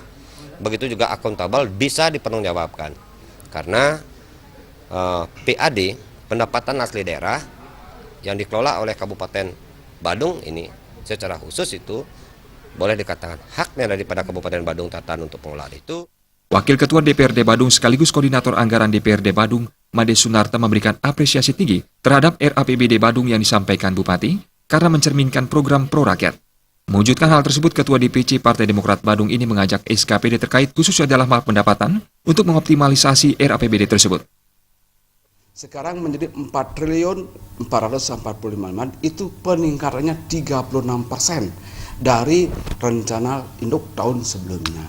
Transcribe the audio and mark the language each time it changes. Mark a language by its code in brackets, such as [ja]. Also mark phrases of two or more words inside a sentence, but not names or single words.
[id] Begitu juga akuntabel bisa dipertanggungjawabkan karena PAD pendapatan asli daerah yang dikelola oleh Kabupaten Badung ini secara khusus itu boleh dikatakan haknya daripada Kabupaten Badung Tatan untuk pengelolaan itu. Wakil Ketua DPRD Badung sekaligus Koordinator Anggaran DPRD Badung, Made Sunarta memberikan apresiasi tinggi terhadap RAPBD Badung yang disampaikan Bupati karena mencerminkan program pro-rakyat. Mewujudkan hal tersebut, Ketua DPC Partai Demokrat Badung ini mengajak SKPD terkait khususnya dalam hal pendapatan untuk mengoptimalisasi RAPBD tersebut. Sekarang menjadi 4 triliun 445 itu peningkatannya 36% dari rencana induk tahun sebelumnya.